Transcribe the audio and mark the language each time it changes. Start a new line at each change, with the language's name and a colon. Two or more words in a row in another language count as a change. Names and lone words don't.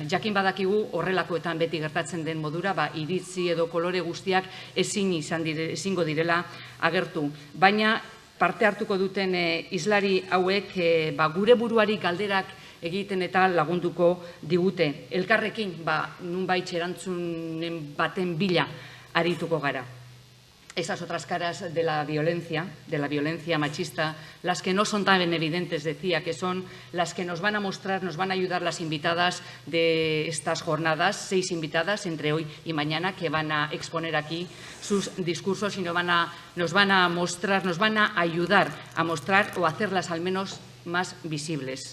Basque: Jakin badakigu horrelakoetan beti gertatzen den modura, iritzi edo kolore guztiak ezingo direla agertu. Baina parte hartuko duten hizlari hauek gure buruari galderak egiten eta lagunduko digute. Elkarrekin, nunbait erantzunen baten bila arituko gara.
Spanish: Esas otras caras de la violencia machista, las que no son tan evidentes, decía, que son las que nos van a mostrar, nos van a ayudar las invitadas de estas jornadas, 6 invitadas entre hoy y mañana, que van a exponer aquí sus discursos y nos van a mostrar, nos van a ayudar a mostrar o hacerlas al menos más visibles.